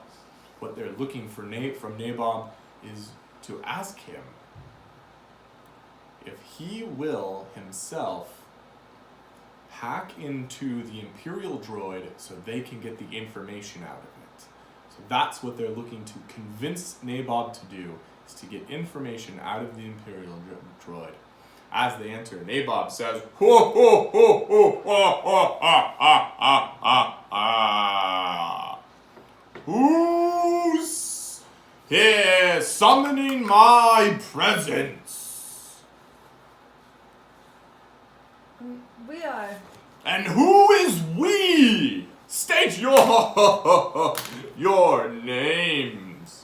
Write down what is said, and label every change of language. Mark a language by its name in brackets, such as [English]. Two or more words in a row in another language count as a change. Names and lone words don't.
[English] What they're looking for from Naybob is to ask him if he will himself hack into the Imperial droid so they can get the information out of it. So that's what they're looking to convince Naybob to do, is to get information out of the Imperial droid. As they enter, Naybob says, "Ho ho ho ho ha ha ha ha ha ha! Who's here summoning my presence?" We are. "And who is we? State your names."